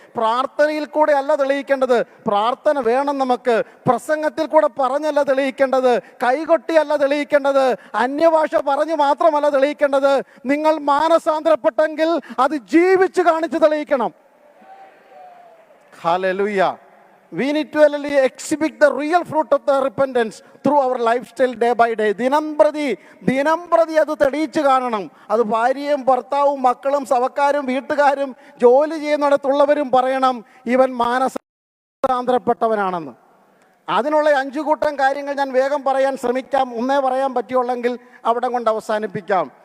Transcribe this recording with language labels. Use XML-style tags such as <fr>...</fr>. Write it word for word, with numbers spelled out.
<ml>പ്രാർത്ഥനയിൽ കൂടെ അല്ല തെളിയിക്കേണ്ടത്, പ്രാർത്ഥന വേണം നമുക്ക്. പ്രസംഗത്തിൽ കൂടെ പറഞ്ഞല്ല തെളിയിക്കേണ്ടത്, കൈകൊട്ടി അല്ല തെളിയിക്കേണ്ടത്, അന്യഭാഷ പറഞ്ഞ് മാത്രമല്ല തെളിയിക്കേണ്ടത്. നിങ്ങൾ മാനസാന്തരപ്പെട്ടെങ്കിൽ അത് ജീവിച്ച് കാണിച്ച് തെളിയിക്കണം. Hallelujah.</ml> <en>We need to really exhibit the real fruit of the repentance through our lifestyle day by day.</en> <ml>ദിനംപ്രതി ദിനംപ്രതി അത് തെളിയിച്ചു കാണണം. അത് ഭാര്യയും ഭർത്താവും മക്കളും സവക്കാരും വീട്ടുകാരും ജോലി ചെയ്യുന്നിടത്തുള്ളവരും പറയണം ഇവൻ മാനസാന്തരപ്പെട്ടവനാണെന്ന്. അതിനുള്ള അഞ്ചു കൂട്ടം കാര്യങ്ങൾ ഞാൻ വേഗം പറയാൻ ശ്രമിക്കാം. ഒന്നേ പറയാൻ പറ്റിയുള്ളെങ്കിൽ അവിടെ കൊണ്ട് അവസാനിപ്പിക്കാം.</ml>